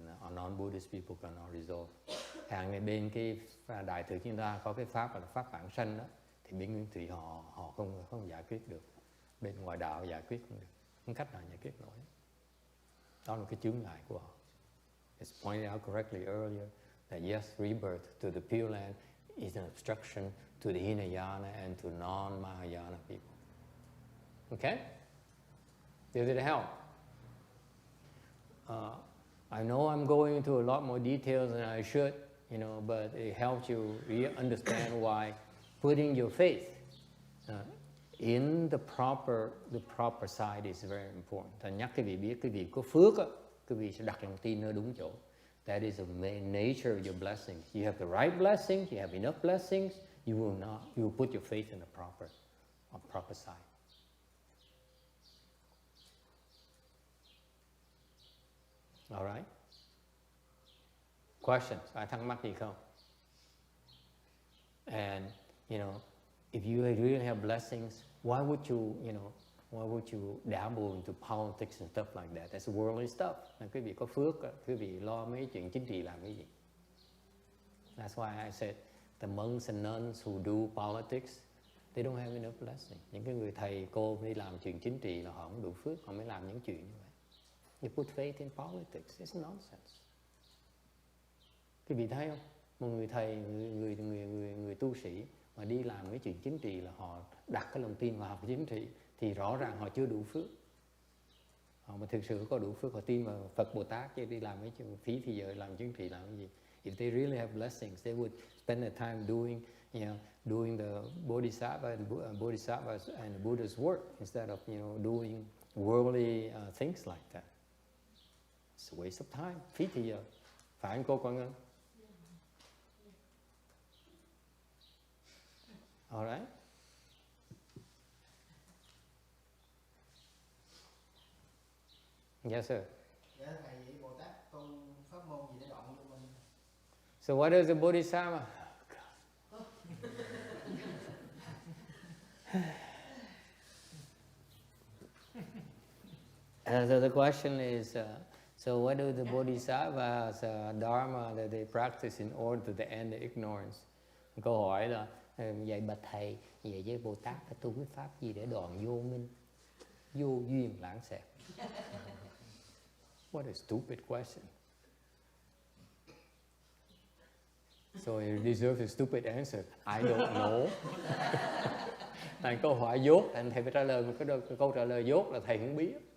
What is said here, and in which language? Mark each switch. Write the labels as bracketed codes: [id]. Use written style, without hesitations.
[en] non-Buddhist people cannot resolve. [vi] Hàng bên cái đại thừa chúng ta có cái pháp là pháp vãng sanh đó, thì bên nguyên thủy họ không giải quyết được. Bên ngoại đạo giải quyết không được, không cách nào giải quyết nổi. Đó là cái chướng ngại của họ. [en] It's pointed out correctly earlier that yes, rebirth to the Pure Land is an obstruction to the Hinayana and to non-Mahayana people. Okay? Did it help? I know I'm going into a lot more details than I should, but it helps you really understand why putting your faith in the proper side is very important. [vi] Thành nhắc quý vị biết, quý vị có phước á, quý vị sẽ đặt lòng tin ở đúng chỗ. [en] That is the main nature of your blessings. You have the right blessings, you have enough blessings, you will put your faith in the proper side. All right? Questions? [vi] Ai thắc mắc gì không? [en] And, if you really have blessings, why would you dabble into politics and stuff like that? That's worldly stuff. [vi] Quý vị có phước, quý vị lo mấy chuyện chính trị làm cái gì? [en] That's why I said the monks and nuns who do politics, they don't have enough blessing. [vi] Những cái người thầy cô đi làm chuyện chính trị là họ không đủ phước, họ mới làm những chuyện như vậy. [en] You put faith in politics, it's nonsense. [vi] Quý vị thấy không? Một người thầy, người tu sĩ mà đi làm cái chuyện chính trị là họ đặt cái lòng tin vào học chính trị thì rõ ràng họ chưa đủ phước. Họ mà thực sự có đủ phước, họ tin vào Phật Bồ Tát chứ đi làm mấy chuyện phí thì giờ làm chính trị làm cái gì? [en] If they really have blessings, they would spend their time doing the bodhisattva and the Buddha's work instead of doing worldly things like that. It's a waste of time, [vi] phí thì giờ. Phải không cô Quang Ngân? [en] All right. Yes, sir. [vi] Dạ thầy, vậy Bồ Tát tu pháp môn gì để đoạn vô minh? [en] So what is the bodhisattva? So the question is, so what do the bodhisattvas dharma that they practice in order to end the ignorance? [vi] Câu hỏi là vậy bạch thầy, vậy với Bồ Tát phải tu cái pháp gì để đoạn vô minh, vô duyên lãng xẹt? [en] What a stupid question. So you deserve a stupid answer. I don't know. [vi] Thành câu hỏi dốt, thành thầy phải trả lời một cái câu trả lời dốt là thầy không biết.